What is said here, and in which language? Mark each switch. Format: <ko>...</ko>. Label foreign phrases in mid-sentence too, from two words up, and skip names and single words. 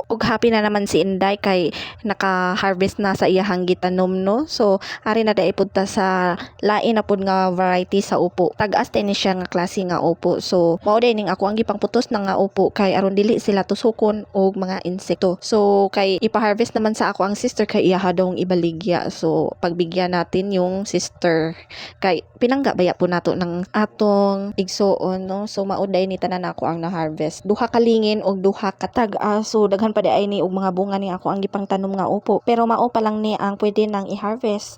<ceb>Ug happy na naman si Inday kay naka-harvest na sa iyahang gitanom no. So ari na day punta sa lain na pud nga variety sa upo. Tag-as day ni siya nga klase nga upo. So mao day ning ako ang gipangputos na nga upo kay aron dili sila tusukon og mga insekto. So kay ipa-harvest naman sa ako ang sister kay iyaha daw ibaligya. So</ceb> <tl>pagbigyan natin yung sister</tl> <ceb>kay pinangga baya po nato ng atong igsoon no. So mauday ni tanan ako ang na-harvest. Duha ka lingin og duha ka tag-a. So daghan pa di ay ni og mga bunga ni ako ang gipangtanom nga upo. Pero mao pa lang ni ang pwede nang i-harvest.</ceb>